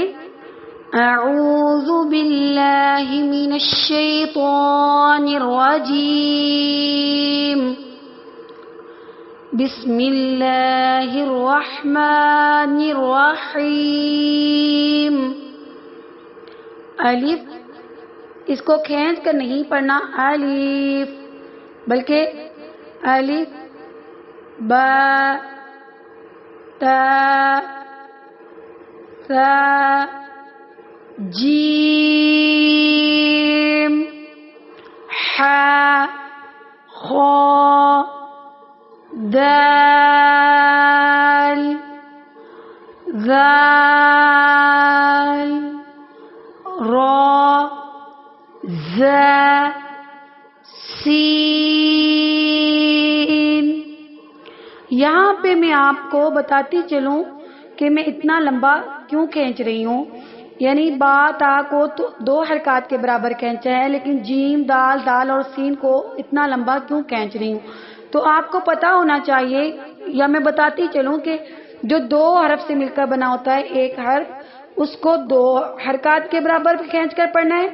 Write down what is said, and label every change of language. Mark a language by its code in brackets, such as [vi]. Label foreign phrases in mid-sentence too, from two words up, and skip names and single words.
[ar] اعوذ باللہ من الشیطان الرجیم، بسم اللہ الرحمن الرحیم۔ [ur] الف، اس کو کھینچ کر نہیں پڑھنا الف، بلکہ الف با تا ثا جیم حا خا دال ذال را زا سین۔ یہاں پہ میں آپ کو بتاتی چلوں کہ میں اتنا لمبا کیوں کھینچ رہی ہوں، یعنی با تا کو تو 2 حرکات کے برابر کھینچا ہے، لیکن جیم دال دال اور سین کو اتنا لمبا کیوں کھینچ رہی ہوں۔ تو آپ کو پتا ہونا چاہیے، یا میں بتاتی چلوں کہ جو 2 حرف سے مل کر بنا ہوتا ہے ایک حرف، اس کو 2 حرکات کے برابر کھینچ کر پڑھنا ہے۔